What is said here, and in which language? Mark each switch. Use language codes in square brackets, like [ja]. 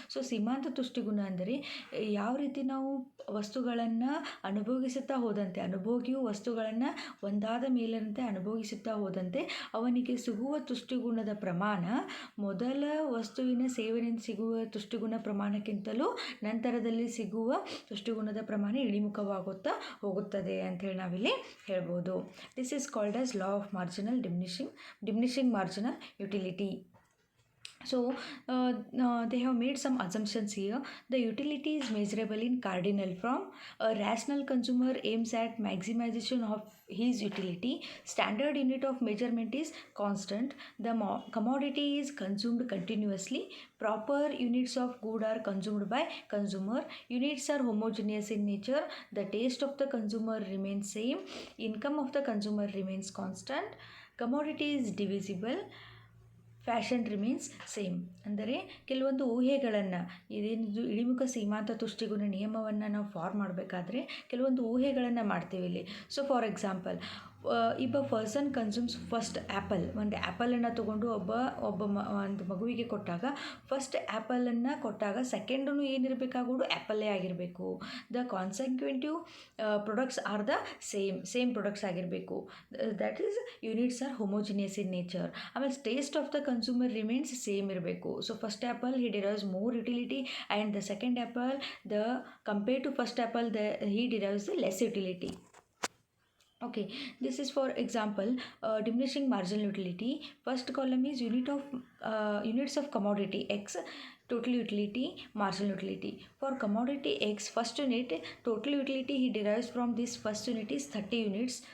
[kn] So ಸೀಮಾಂತ ತುಷ್ಟಿಗುಣ ಅಂದರೆ ಯಾವ ರೀತಿ ನಾವು ವಸ್ತುಗಳನ್ನು ಅನುಭೋಗಿಸುತ್ತಾ ಹೋದಂತೆ, ಅನುಭೋಗಿಯು ವಸ್ತುಗಳನ್ನು ಒಂದಾದ ಮೇಲಿನಂತೆ ಅನುಭೋಗಿಸುತ್ತಾ ಹೋದಂತೆ ಅವನಿಗೆ ಸಿಗುವ ತುಷ್ಟಿಗುಣದ ಪ್ರಮಾಣ ಮೊದಲ ವಸ್ತುವಿನ ಸೇವನೆಯಿಂದ ಸಿಗುವ ತುಷ್ಟಿಗುಣ ಪ್ರಮಾಣಕ್ಕಿಂತಲೂ ನಂತರದಲ್ಲಿ ಸಿಗುವ ತುಷ್ಟಿಗುಣದ ಪ್ರಮಾಣ ಇಳಿಮುಖವಾಗುತ್ತಾ ಹೋಗುತ್ತದೆ ಅಂಥೇಳಿ ನಾವಿಲ್ಲಿ ಹೇಳ್ಬೋದು. [en] This is called as law of marginal diminishing marginal utility. So they have made some assumptions here. The utility is measurable in cardinal form. A rational consumer aims at maximization of his utility. Standard unit of measurement is constant. The commodity is consumed continuously. Proper units of good are consumed by consumer. Units are homogeneous in nature. The taste of the consumer remains same. Income of the consumer remains constant. Commodity is divisible. Fashion remains same. [kn] ಅಂದರೆ ಕೆಲವೊಂದು ಊಹೆಗಳನ್ನು, ಇದೇನಿದು ಇಳಿಮುಖ ಸೀಮಾಂತ ತುಷ್ಟಿಗುಣ ನಿಯಮವನ್ನು ನಾವು form ಮಾಡಬೇಕಾದ್ರೆ ಕೆಲವೊಂದು ಊಹೆಗಳನ್ನು ಮಾಡ್ತೀವಿ ಇಲ್ಲಿ. [en] So for example, ಇಬ್ಬ person consumes first apple. [kn] ಒಂದು ಆ್ಯಪಲನ್ನು ತೊಗೊಂಡು ಒಂದು ಮಗುವಿಗೆ ಕೊಟ್ಟಾಗ, ಫಸ್ಟ್ ಆ್ಯಪಲನ್ನು ಕೊಟ್ಟಾಗ ಸೆಕೆಂಡೂ ಏನಿರಬೇಕಾಗೋದು ಆ್ಯಪಲ್ಲೇ ಆಗಿರಬೇಕು. [en] The consecutive products are the same products ಆಗಿರಬೇಕು. That is units are homogeneous in nature. ಆಮೇಲೆ taste of the consumer remains same ಇರಬೇಕು. So first apple he derives more utility and the second apple compare to first apple he derives the less utility. Okay, this is for example diminishing marginal utility. First column is units of commodity X. Total utility, marginal utility. For commodity X, first unit, total utility he derives from this first unit is 30 units.